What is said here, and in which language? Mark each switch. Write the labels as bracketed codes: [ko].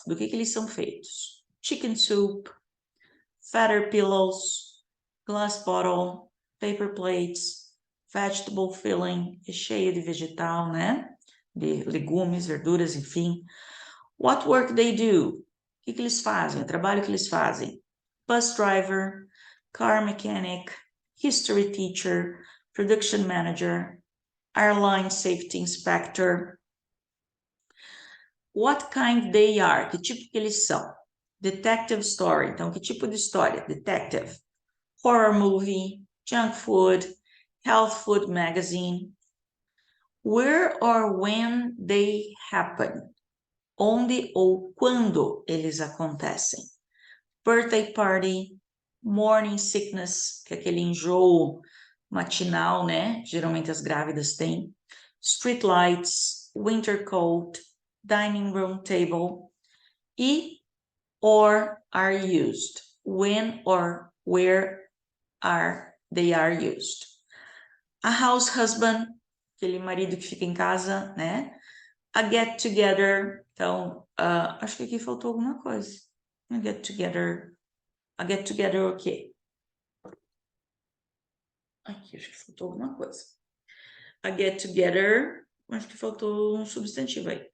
[pt] Do que eles são feitos? [en] Chicken soup, feather pillows, glass bottle, paper plates, vegetable filling, [pt] recheio de vegetal, né? De legumes, verduras, enfim. [en] What work they do? [pt] O que eles fazem? O trabalho que eles fazem. [en] Bus driver, car mechanic, history teacher, production manager, airline safety inspector. What kind they are? [pt] Que tipo que eles são? [en] Detective story. [pt] Então, que tipo de história? [en] Detective. Horror movie, junk food, health food magazine. Where or when they happen. [pt] Onde ou quando eles acontecem. [en] Birthday party, morning sickness, [pt] que é aquele enjoo matinal, né? Geralmente as grávidas têm. [en] Street lights, winter coat, dining room table. E or are used. When or where are they are used. A house husband, [pt] aquele marido que fica em casa, né? [en] A get together, [pt] então, acho que aqui faltou alguma coisa. [en] A get together [pt] o quê? Aqui, acho que faltou alguma coisa. [en] A get together, [pt] acho que faltou um substantivo aí.